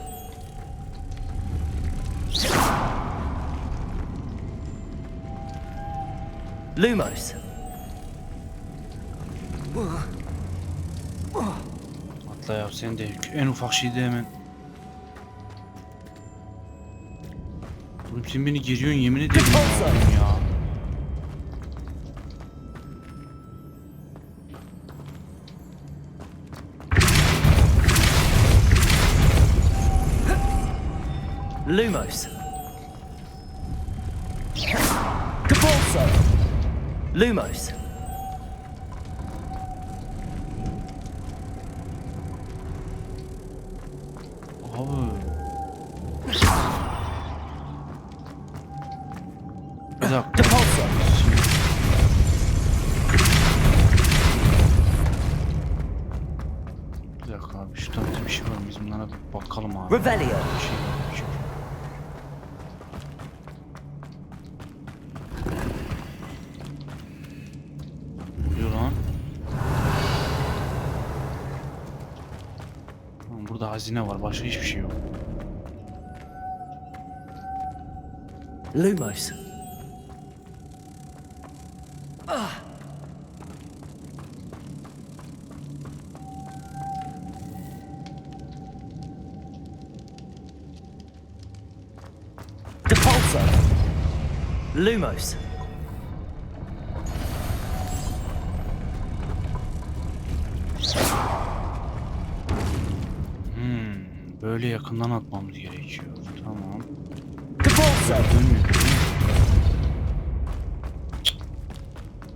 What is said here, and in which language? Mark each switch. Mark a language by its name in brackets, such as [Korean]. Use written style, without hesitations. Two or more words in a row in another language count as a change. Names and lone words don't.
[Turkish] Lumos. Atla ya, sen de en ufak şeyde hemen. Oğlum sen beni geriyorsun yemin ederim ya. Oğlum ya. Lumos. Capolso. Lumos. Abi. Bir dakika. Capolso. Bir dakika abi, şu tarafta bir şey var mı? Biz bunlara bir bakalım abi. Revelio. Bir şey var, bir şey var. Ne oluyor lan? Lan burada hazine var, başka hiçbir şey yok. Lumos. Capolso. Lumos. Böyle yakından atmamız gerekiyor. Tamam. Capolso. Dönmüyor. Cık.